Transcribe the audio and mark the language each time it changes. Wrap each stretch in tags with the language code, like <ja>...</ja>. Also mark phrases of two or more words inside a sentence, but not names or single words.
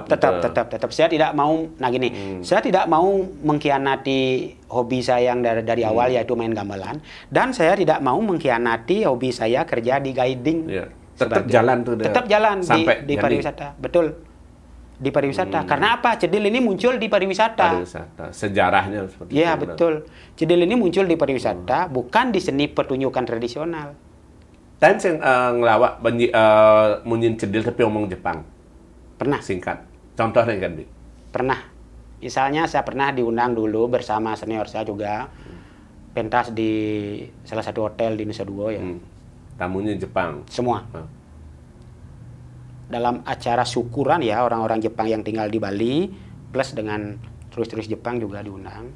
<id>Saya tidak mau, nah gini, saya tidak mau mengkhianati hobi saya yang dari awal yaitu main gamelan, dan saya tidak mau mengkhianati hobi saya kerja di guiding. Ya. Tetap jalan tuh. Tetap jalan sampai di pariwisata, betul. Di pariwisata. Karena apa? Cedil ini muncul di pariwisata. Sejarahnya seperti itu. Ya betul. betul. Cedil ini muncul di pariwisata, bukan di seni pertunjukan tradisional. Dan</id> <ban>sing ngelawak munyin cedil</ban> <id>tapi ngomong Jepang. Pernah. Singkat. Contohnya kan, Bi? Pernah. Misalnya saya pernah diundang dulu bersama senior saya juga pentas di salah satu hotel di Nusa Dua ya. Tamunya Jepang. Semua. Dalam acara syukuran ya orang-orang Jepang yang tinggal di Bali plus dengan turis-turis Jepang juga diundang.</id>